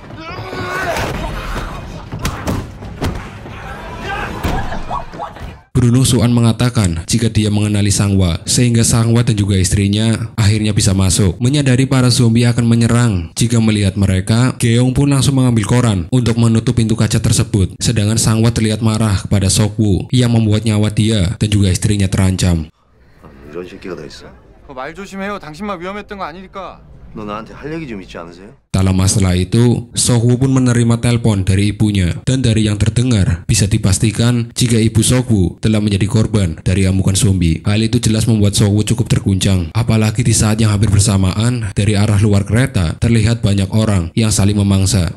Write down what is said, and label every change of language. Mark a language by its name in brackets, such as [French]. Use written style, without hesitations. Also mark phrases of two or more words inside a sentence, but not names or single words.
[Indonesian] Beruntung Su-an mengatakan jika dia mengenali Sang-hwa, sehingga Sang-hwa dan juga istrinya akhirnya bisa masuk. Menyadari para zombie akan menyerang jika melihat mereka, Geong pun langsung mengambil koran untuk menutup pintu kaca tersebut. Sedangkan Sang-hwa terlihat marah kepada Sok-woo yang membuat nyawa dia dan juga istrinya terancam. [Korean] 이런 새끼가 다 있어. 말 조심해요. 당신만 위험했던 거 아니니까. 너 나한테 할 얘기 좀 있지 않으세요? [Indonesian] Tak lama setelah itu, Sok-woo pun menerima telepon dari ibunya, dan dari yang terdengar bisa dipastikan jika ibu Sok-woo telah menjadi korban dari amukan zombie. Hal itu jelas membuat Sok-woo cukup terguncang, apalagi di saat yang hampir bersamaan dari arah luar kereta terlihat banyak orang yang saling memangsa.